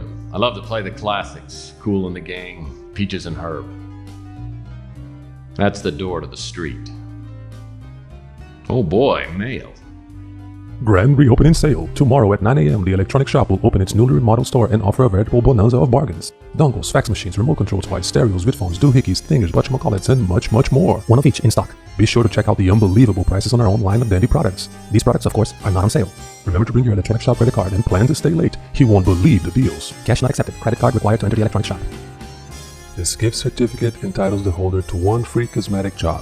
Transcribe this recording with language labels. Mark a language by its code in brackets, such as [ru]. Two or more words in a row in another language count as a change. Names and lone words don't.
[en] I love to play the classics, Kool and the Gang, Peaches and Herb. That's the door to the street. Oh boy, mail. Grand reopening sale. Tomorrow at 9 a.m. the electronic shop will open its newly remodeled store and offer a veritable bonanza of bargains. Dongles, fax machines, remote controls, wide stereos, vidphones, doohickeys, thingers, whatchamacallits, and much, much more. One of each in stock. Be sure to check out the unbelievable prices on our own line of dandy products. These products, of course, are not on sale. Remember to bring your electronic shop credit card and plan to stay late. You won't believe the deals. Cash not accepted. Credit card required to enter the electronic shop. This gift certificate entitles the holder to one free cosmetic job.